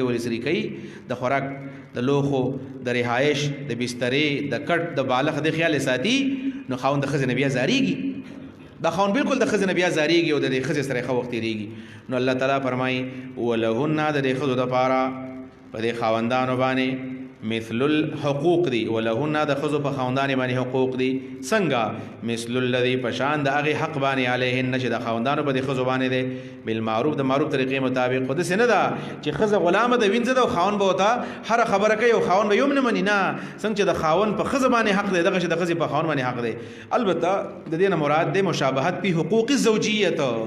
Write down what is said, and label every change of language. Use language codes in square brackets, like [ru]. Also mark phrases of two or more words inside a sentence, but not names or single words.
[ps] ولې سري کوي د خوراک د لوښو د رهایش د بسترې د کټ د بالغ د خیال ساتي نو خاوند د ښځې نه بیا زاریږي دا خاوند بالکل د ښځې نه بیا زاریږي او د دې ښځې سره ښه وخت تېرېږي نو [ar] الله تعالی [ps] فرمایي ولهن د دې ښځو دپاره په دې خاوندانو باندې [ar] مثل الحقوق [ps] دی ولهن د ښځو په خاوندانې باندې حقوق دي څنګه [ar] مثل الذي [ps] پشان د هغې حق باندې علیهن چې د خاوندانو په دې ښځو باندې دی بالمعروف د معروف طریقې مطابق خو داسې نه ده چې ښځه غلامه د وینځه ده او خاوند به ورته هره خبره کوي او خاوند به یو هم نه مني نه څنګه چې د خاوند په ښځه باندې حق دی دغه چې د ښځې په خاوند باندې حق دی البته د دې نه مراد دی مشابهت په [ar] حقوق الزوجیت